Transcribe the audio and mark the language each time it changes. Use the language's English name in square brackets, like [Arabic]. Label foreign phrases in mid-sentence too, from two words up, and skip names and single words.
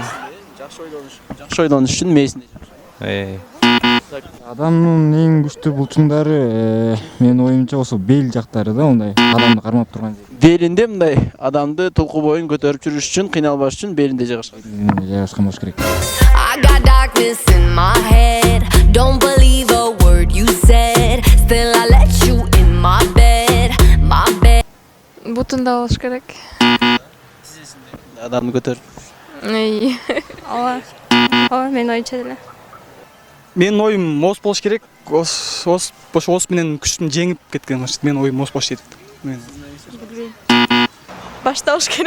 [Kyrgyz] Жакшы ойлонуш үчүн мээсинде. Адамдын эң күчтүү булчуңдары менин оюмча ошо бел жактары да, мындай адамды кармап турган жер. Белинде мындай адамды толку боюн көтөрүп жүрүш үчүн, кыйналбаш үчүн белинде жайгашкан. Жайгашкан болуш керек. [English] I got darkness in my head. Don't believe a word you said. Still I let you in my bed. My bed. [Kyrgyz] Бутунда болуш керек. Адамды көтөрүп. Ооба, менин оюмча деле. Менин оюм ос болуш керек. Ос менен күчтүн жеңип кеткен. Менин оюм ос болуш керек. Башта болуш керек.